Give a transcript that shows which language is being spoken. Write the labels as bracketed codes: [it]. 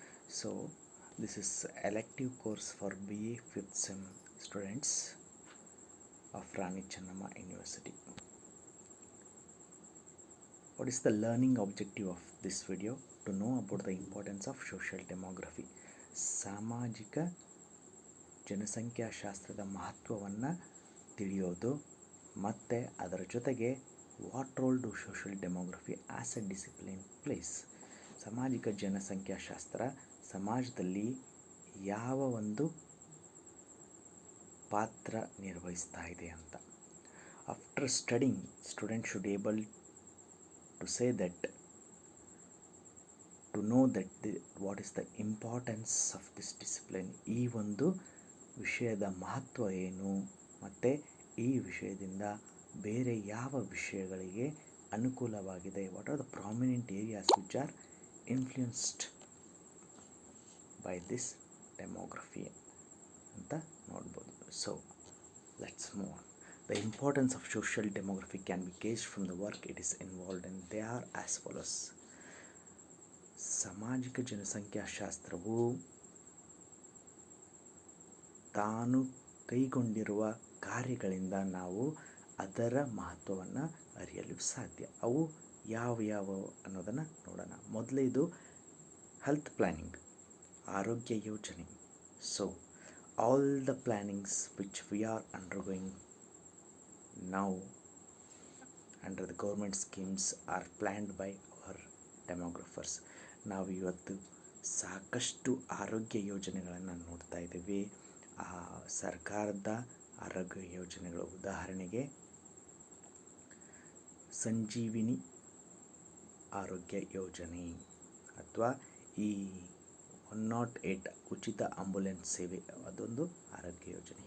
[en] So, this is elective course for BA 5th sem students of Rani Chennamma University. What is the learning objective of this video? To know about the importance of social demography. [kn] ಸಾಮಾಜಿಕ ಜನಸಂಖ್ಯಾಶಾಸ್ತ್ರದ ಮಹತ್ವವನ್ನು ತಿಳಿಯೋದು ಮತ್ತು ಅದರ ಜೊತೆಗೆ [en] What role do social demography as a discipline plays. [kn] ಸಾಮಾಜಿಕ ಜನಸಂಖ್ಯಾಶಾಸ್ತ್ರ ಸಮಾಜದಲ್ಲಿ ಯಾವ ಒಂದು ಪಾತ್ರ ನಿರ್ವಹಿಸ್ತಾ ಇದೆ ಅಂತ. [en] After studying, student should able to say that, to know that what is the importance of this discipline. [kn] ಈ ಒಂದು ವಿಷಯದ ಮಹತ್ವ ಏನು ಮತ್ತು ಈ ವಿಷಯದಿಂದ ಬೇರೆ ಯಾವ ವಿಷಯಗಳಿಗೆ ಅನುಕೂಲವಾಗಿದೆ. [en] what are the prominent areas which are influenced by this demography [kn] ಅಂತ ನೋಡ್ಬೋದು. [en] So let's move on. The importance of social demography can be gauged from the work it is involved in. They are as follows. [kn] ಸಾಮಾಜಿಕ ಜನಸಂಖ್ಯಾಶಾಸ್ತ್ರವು ತಾನು ಕೈಗೊಂಡಿರುವ ಕಾರ್ಯಗಳಿಂದ ನಾವು ಅದರ ಮಹತ್ವವನ್ನು ಅರಿಯಲು ಸಾಧ್ಯ. ಅವು ಯಾವ ಅನ್ನೋದನ್ನು ನೋಡೋಣ. ಮೊದಲೇದು ಹೆಲ್ತ್ ಪ್ಲ್ಯಾನಿಂಗ್, ಆರೋಗ್ಯ ಯೋಜನೆ. [en] So all the plannings which we are undergoing now under the government schemes are planned by our demographers. [kn] ನಾವು ಇವತ್ತು ಸಾಕಷ್ಟು ಆರೋಗ್ಯ ಯೋಜನೆಗಳನ್ನು ನೋಡ್ತಾ ಇದ್ದೀವಿ. ಸರ್ಕಾರದ ಆರೋಗ್ಯ ಯೋಜನೆಗಳು, ಉದಾಹರಣೆಗೆ ಸಂಜೀವಿನಿ ಆರೋಗ್ಯ ಯೋಜನೆ ಅಥವಾ ಈ 108 ಉಚಿತ ಆಂಬುಲೆನ್ಸ್ ಸೇವೆ, ಅದೊಂದು ಆರೋಗ್ಯ ಯೋಜನೆ.